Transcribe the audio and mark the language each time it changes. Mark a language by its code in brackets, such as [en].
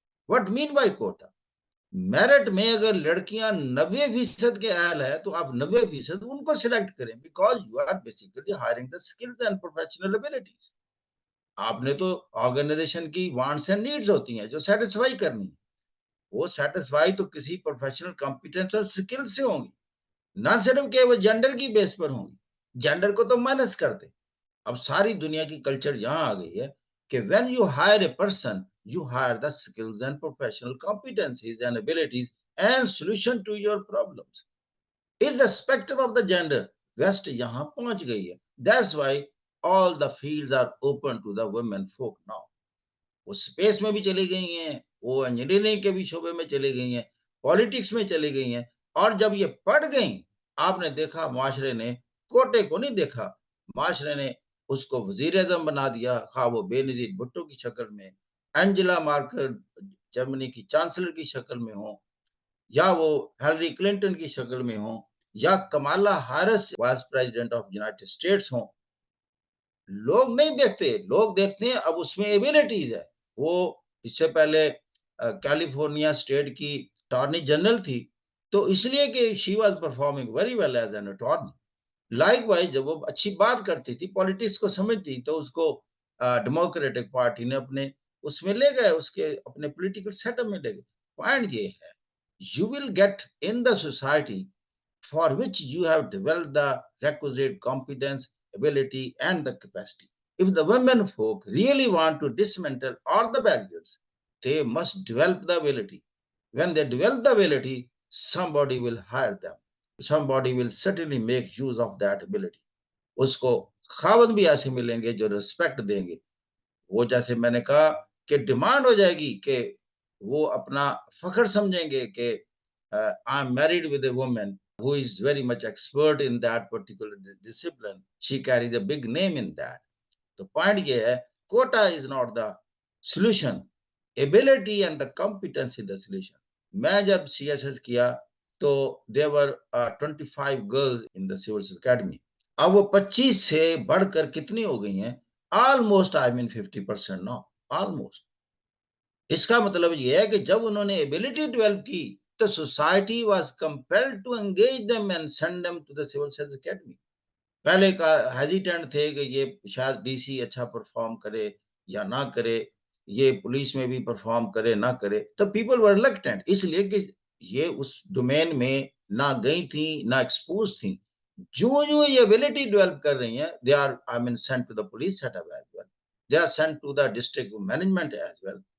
[en] What mean by quota? [ur] Merit میں اگر لڑکیاں 90% کے اہل ہے تو آپ 90% ان کو سلیکٹ کریں، [en] Because you are basically hiring the skills and professional abilities. [ur] آپ نے تو آرگنائزیشن کی وانٹس اینڈ نیڈز ہوتی ہیں جو سیٹسفائی کرنی ہے. وہ سیٹسفائی تو کسی پروفیشنل کمپیٹنس اور اسکل سے ہوں گی، نہ صرف کہ وہ جینڈر کی بیس پر ہوں گی. جینڈر کو تو مائنس کر دیں. اب ساری دنیا کی کلچر یہاں آ گئی ہے کہ [en] when you hire a person, you hire the skills and professional competencies and abilities and solution to your problems, irrespective of the gender. [ur] West یہاں پہنچ گئی ہے. [en] That's why all the fields are open to the women folk now. [ur] وہ space میں بھی چلی گئی ہیں، وہ انجینئرنگ کے بھی شعبے میں چلی گئی ہیں، پالیٹکس میں چلی گئی ہیں. اور جب یہ پڑھ گئیں، آپ نے دیکھا معاشرے نے کوٹے کو نہیں دیکھا، معاشرے نے اس کو وزیر اعظم بنا دیا، خواہ وہ بے نظیر بھٹو کی شکل میں، اینجلا مارکل جرمنی کی چانسلر کی شکل میں ہوں، یا وہ ہیلری کلنٹن کی شکل میں ہوں، یا Kamala Harris vice president of United States ہوں. لوگ نہیں دیکھتے، لوگ دیکھتے ہیں اب اس میں ایبیلٹیز ہے. وہ اس سے پہلے کیلیفورنیا اسٹیٹ کی اٹارنی جنرل تھی، تو اس لیے کہ [en] She was performing very well as an attorney. [ur] Like wise جب وہ اچھی بات کرتی تھی، پالیٹکس کو سمجھتی، تو اس کو ڈیموکریٹک پارٹی نے اپنے اس میں لے گئے، اس کے اپنے پولیٹیکل سیٹ اپ میں لے گئے. پوائنٹ یہ ہے، [en] You will get in the society for which you have developed the requisite competence, ability, and the capacity. If the women folk really want to dismantle all the barriers, they must develop the ability. When they develop the ability, somebody will hire them. Somebody will certainly make use of that ability. [ur] اس کو خاوند بھی ایسے ملیں گے جو respect دیں گے. وہ جیسے میں نے کہا کہ ڈیمانڈ ہو جائے گی کہ وہ اپنا فخر سمجھیں گے کہ [en] I am married with a woman who is very much expert in that particular discipline. She carries a big name in that. The point [ur] یہ ہے, [en] quota is not the solution. Ability and the competence is the solution. [ur] میں جب CSS کیا تو [en] there were 25 girls in the Civil Service Academy. [ur] اب وہ 25 سے بڑھ کر کتنی ہو گئی ہیں؟ [en] Almost I mean 50% now. Almost. [ur] اس کا مطلب یہ ہے کہ جب انہوں نے ability develop کی تو [en] society was compelled to engage them and send them to the Civil Service Academy. [ur] پہلے کا ہیزیٹنٹ تھے کہ یہ شاید ڈی سی اچھا پرفارم کرے یا نہ کرے، یہ پولیس میں بھی پرفارم کرے نہ کرے، تو [en] people were reluctant, [ur] اس لیے کہ یہ اس ڈومین میں نہ گئی تھیں نہ ایکسپوز تھیں. جو یہ ایبلٹی ڈیولپ کر رہی ہیں، [en] They are I mean sent to the police setup as well, they are sent to the district management as well.